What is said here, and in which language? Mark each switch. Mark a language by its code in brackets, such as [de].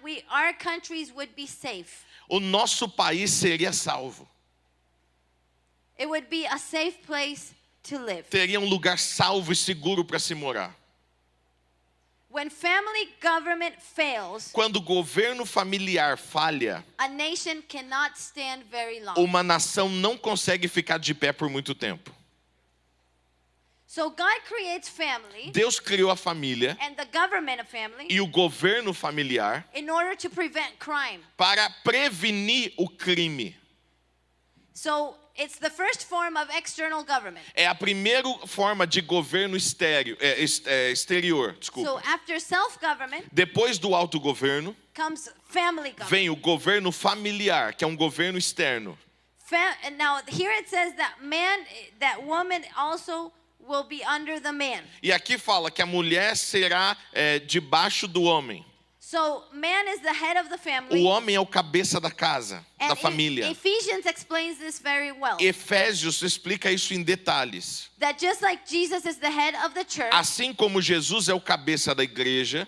[en] our countries would be safe. [pt] o nosso país seria salvo. [en] It would be a safe place to live. [pt] Teria um lugar salvo e seguro para se morar. [en] When family government fails, [pt] Quando o governo familiar falha, [en] a nation cannot stand very long. [pt] uma nação não consegue ficar de pé por muito tempo. [en] So God creates family [pt] Deus criou a família [en] and the government of family [pt] e o governo familiar [en] in order to prevent crime. [pt] para prevenir o crime. [en] So it's the first form of external government. [pt] É a primeira forma de governo exterior. [en] So [pt] Desculpa. [en] after self-government [pt] Depois do autogoverno, [en] comes family government. [pt] vem o governo familiar, que é um governo externo. [en] And now here it says that woman also will be under the man. [pt] E aqui fala que a mulher será debaixo do homem. [en] So man is the head of the family. [pt] O homem é o cabeça da casa, da [en] And [pt] família. [en] Ephesians explains this very well. [pt] Efésios explica isso em detalhes. [en] That just like Jesus is the head of the church [pt] Assim como Jesus é o cabeça da igreja